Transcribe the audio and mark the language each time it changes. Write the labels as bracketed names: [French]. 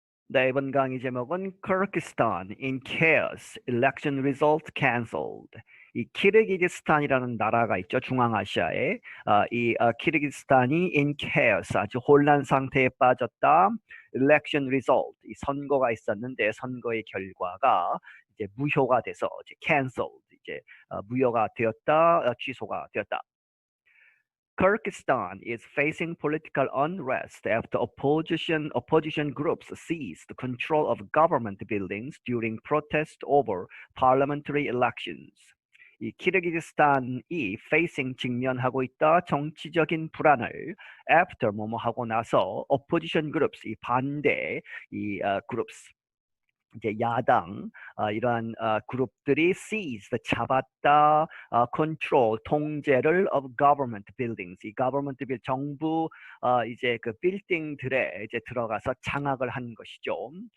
[Korean] 네, 이번 강의 제목은 [English] Kyrgyzstan in chaos, election result cancelled. [Korean] 이 키르기즈스탄이라는 나라가 있죠. 중앙아시아에. 키르기즈스탄이 [English] in chaos, [Korean] 아주 혼란 상태에 빠졌다. [English] election result, [Korean] 이 선거가 있었는데 선거의 결과가 이제 무효가 돼서 이제 cancelled, 이제 무효가 되었다, 취소가 되었다. [English] Kyrgyzstan is facing political unrest after opposition groups seized control of government buildings during protest over parliamentary elections. [Korean] 이 키르기즈스탄이 직면하고 있다 정치적인 불안을 after 뭐뭐 하고 나서 [English] opposition groups [Korean] 이 반대 groups 이제 야당 이러한 그룹들이 seized 잡았다, control 통제를 [English] of government buildings, [Korean] 이 government building 정부 이제 그 빌딩들에 이제 들어가서 장악을 한 것이죠.